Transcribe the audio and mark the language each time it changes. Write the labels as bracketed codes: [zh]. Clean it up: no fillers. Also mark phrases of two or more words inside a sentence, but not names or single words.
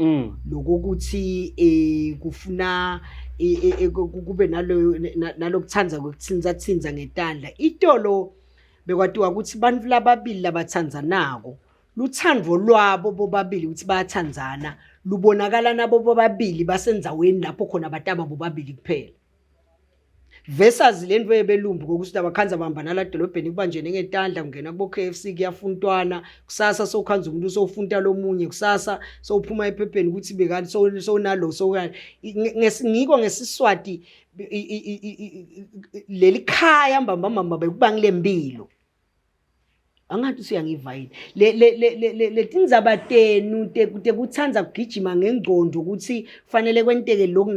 [ss] Lokuthi kufuna kube nalokuthanza kwekuthinza ngetandla itolo bekwatiwa ukuthi bantu lababili labathanzanako luthandvo lwabo bobabili ukuthi bayathanzana lubonakala nabo bobabili basenzaweni lapho khona bataba bobabili kuphela versus lento yebelumbi kokuthi abakhanza bambana la dolobheni kubanjene ngetandla kungena kubo KFC kuyafuntwana kusasa sokhanza umuntu sofunta lomunye kusasa sophuma ephepheni ukuthi bekani so nalo so ngiko ngesiswati leli khaya mbamba bekubangile impilo angathi usiyangiva yini le tindzaba tenu tekuthanza kugijima ngengqondo ukuthi fanele kwenteke lokhu